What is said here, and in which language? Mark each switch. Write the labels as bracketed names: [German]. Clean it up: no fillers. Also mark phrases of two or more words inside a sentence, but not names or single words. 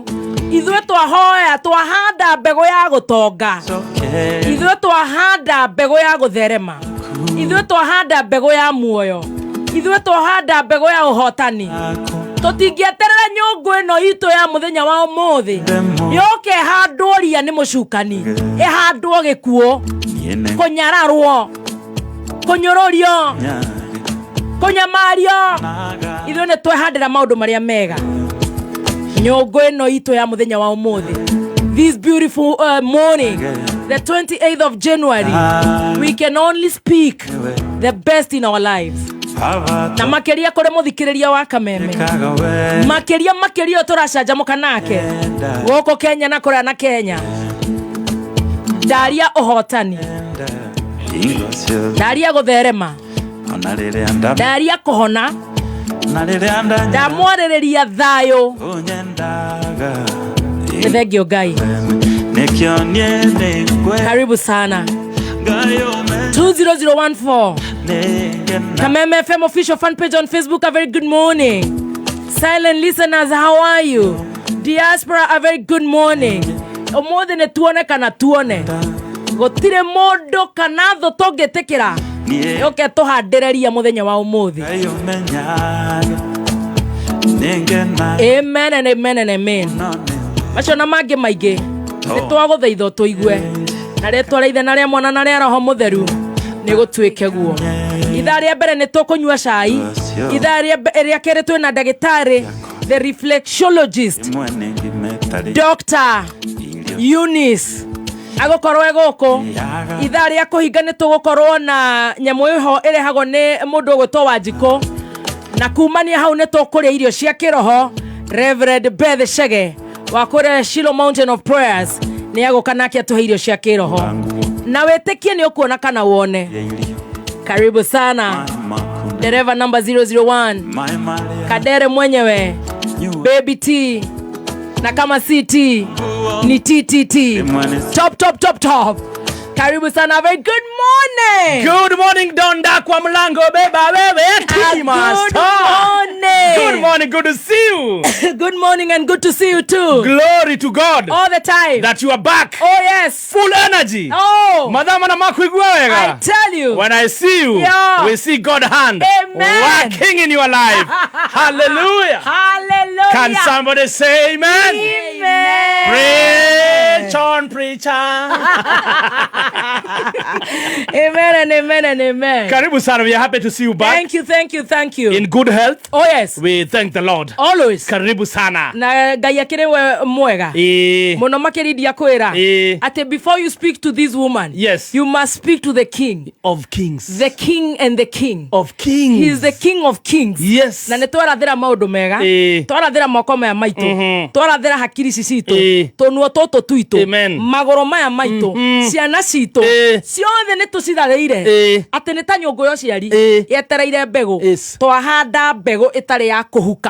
[Kikuyu] ithuĩ twahoya twahanda mbegũ ya gũtonga ithuĩ twahanda mbegũ ya gũtherema ithuĩ twahanda mbegũ ya muoyo ithuĩ twahanda mbegũ ya ũhotani tũtingĩeterera nyũngũ ĩno itũ ya mũthenya wa ũmũthĩ yoke handwo ria nĩ mũcukani ĩhandwo gĩkuũ kũnyararwo kũnyũrũrio kũnyamario ithuĩ nĩ twehandĩra maũndũ marĩa mega nyũngũ ĩno itũ ya mũthenya wa ũmũthĩ [English] this beautiful morning the 28th of January we can only speak the best in our lives [Kikuyu] na makeria kũrĩ mũthikĩrĩria wa Kameme makeria tũracanjamũka nake gũkũ Kenya na kũrĩa na Kenya ndaria ũhotani ndaria gũtherema ndaria kũhona ndamwarĩrĩria thayũ thengio Ngai [Swahili] karibu sana [Kikuyu] 20014 [English] Kameme FM official fan page on Facebook. A very good morning. Silent listeners, how are you? Diaspora, a very good morning. [Kikuyu] Omothe ne tuone kana tuone gotire mondo kana tho tongetekera yoke tuhandereria muthenya wa umuthi [English] Amen and amen and amen. [Kikuyu] Macio na mangĩ maingĩ nĩ twagũthaitha tũigue na rĩtwa rĩa Ithe na rĩa Mwana na rĩa Roho Mũtheru nĩ gũtuĩke guo. Ithaa rĩa mbere nĩ tũkũnyua cai. Ithaa rĩa kerĩ twĩna ndagĩtarĩ [English] the reflexologist [Kikuyu] Dr. Eunice agũkorwo egũkũ. Ithaa rĩa kũhinga nĩ tũgũkorwo na nyamũ ĩho ĩrehagwo nĩ mũndũ ũgwĩtwo Wanjikũ, na kumania hau nĩ tũkũrĩa irio cia kĩroho. Reverend Beth Shege wa kũrĩa Shiloh Mountain of Prayers nĩ agũka nake atũhe irio cia kĩroho, na wĩtĩkie nĩ ũkuona kana wone. [Swahili] Karibu sana dereva number 001 Kadere mwenyewe Baby T, na kama CT ni TTT. Top. Karibu sana. [English] Very good morning. Good morning [Swahili] Donda kwa mlango beba wewe. [English] Good morning. Good morning, good to see you. Good morning and good to see you too. Glory to God. All the time. That you are back. Oh yes. Full energy. Oh. [Kikuyu] Madama na makuigwa wega. [English] I tell you. When I see you, yeah, we see God's hand working in your life. Hallelujah. Hallelujah. Can somebody say amen? Amen. Preach on, preacher. Amen and amen and amen. [Swahili] Karibu sana, [English] we are happy to see you back. Thank you. In good health. Oh yes. We thank the Lord. Always. [Swahili] Karibu sana. [Kikuyu] Na Ngai akĩrĩ we mwega. Mũno makĩrĩdia kwĩra. [English] Ati before you speak to this woman, yes, you must speak to the King of Kings. The King and the King of Kings. He is the King of Kings. Yes. [Kikuyu] Na nĩ twarathĩra maũndũ mega. Twarathĩra moko maya maitũ. Twarathĩra hakiri citũ. Tũnuo tũtũ tuitũ. Magũrũ maya maitũ. Ciana citũ. Ciothe nĩ tũcitharĩire. Atĩ nĩ ta nyũngũ ya ũciari yetereire mbegũ. Twahanda mbegũ ĩtarĩ ya kũhuka.